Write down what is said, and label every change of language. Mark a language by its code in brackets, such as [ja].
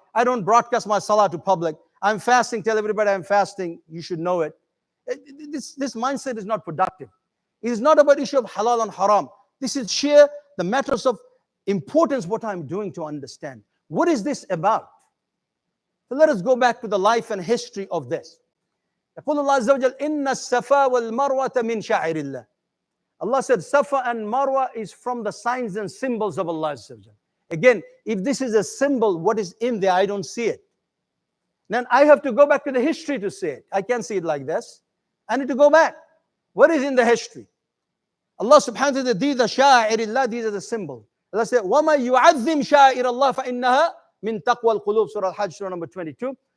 [en] I don't broadcast my salah to public. I'm fasting, tell everybody I'm fasting. You should know it. This mindset is not productive. It is not about issue of halal and haram. This is sheer the matters of importance what I'm doing to understand. What is this about? So let us go back to the life and history of this. [ar] يقول الله عز وجل إن الصفا والمروة من شعائر الله. [en] Allah said Safa and Marwa is from the signs and symbols of Allah Azza wa Jal. Again, if this is a symbol, what is in there? I don't see it. Then I have to go back to the history to see it. I can't see it like this. I need to go back. What is in the history? Allah subhanahu wa ta'ala, these are sha'airillah, these are the symbols. Allah said, [ar] وَمَا يُعَذِّمْ شَعَائِرَ اللَّهِ فَإِنَّهَا مِن تَقْوَى الْقُلُوبِ, [en] Surah Al-Hajj, Surah number 22.